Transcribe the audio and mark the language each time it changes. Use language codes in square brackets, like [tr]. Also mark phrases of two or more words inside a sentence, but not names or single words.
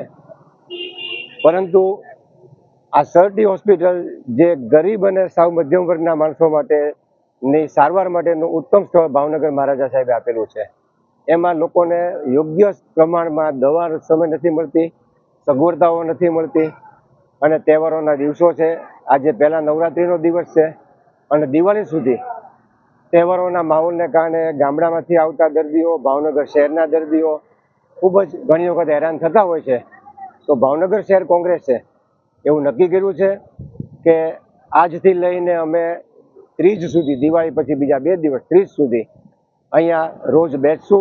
[gu] પરંતુ આ સરટી હોસ્પિટલ જે ગરીબ અને સાવ મધ્યમ વર્ગના માણસો માટેની સારવાર માટેનું ઉત્તમ સ્થળ ભાવનગર મહારાજા સાહેબે આપેલું છે। એમાં લોકોને યોગ્ય પ્રમાણમાં દવા સમય નથી મળતી, સગવડતાઓ નથી મળતી અને તહેવારોના દિવસો છે। આજે પહેલા નવરાત્રિનો દિવસ છે અને દિવાળી સુધી તહેવારોના માહોલને કારણે ગામડામાંથી આવતા દર્દીઓ ભાવનગર શહેરના દર્દીઓ ખૂબ જ ઘણી વખત હેરાન થતા હોય છે। તો ભાવનગર શહેર કોંગ્રેસે એવું નક્કી કર્યું છે કે આજથી લઈને અમે 30 સુધી દિવાળી પછી બીજા 2 દિવસ 30 સુધી અહીંયા રોજ બેસશું।